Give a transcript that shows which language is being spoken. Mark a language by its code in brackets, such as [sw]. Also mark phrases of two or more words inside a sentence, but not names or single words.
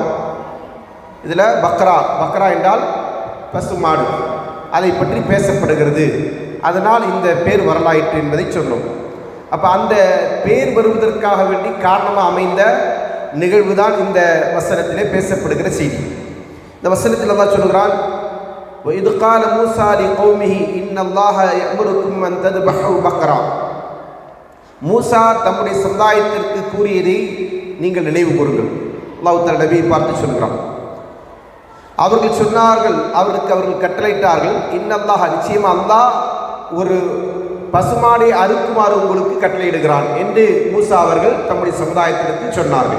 [ta] இதில் பக்ரா என்றால் பசுமாடு, அதை பற்றி பேசப்படுகிறது, அதனால் இந்த பேர் வரலாயிற்று என்பதை சொன்னோம். அப்போ அந்த பேர் வருவதற்காக வேண்டி காரணமாக அமைந்த நிகழ்வு தான் இந்த வசனத்திலே பேசப்படுகிற செய்தி. இந்த வசனத்தில் அல்லாஹ் சொல்கிறான்: [ar] وَإِذْ قَالَ مُوسَى لِقَوْمِهِ إِنَّ اللَّهَ يَأْمُرُكُمْ أَن تَذْبَحُوا بَقَرَةً. [ta] மூசா தம்முடைய சமுதாயத்திற்கு கூறியதை நீங்கள் நினைவு கூறுங்கள். அல்லாஹ் தஆலா நபியை பார்த்து சொல்கிறான். அவர்கள் சொன்னார்கள், அவர்கள் கட்டளையிட்டார்கள், இன்னல்லாஹ், நிச்சயமா அல்லாஹ் ஒரு பசுமாடை அறுக்குமாறு உங்களுக்கு கட்டளையிடுகிறான் என்று மூசா அவர்கள் தம்முடைய சமுதாயத்திற்கு சொன்னார்கள்.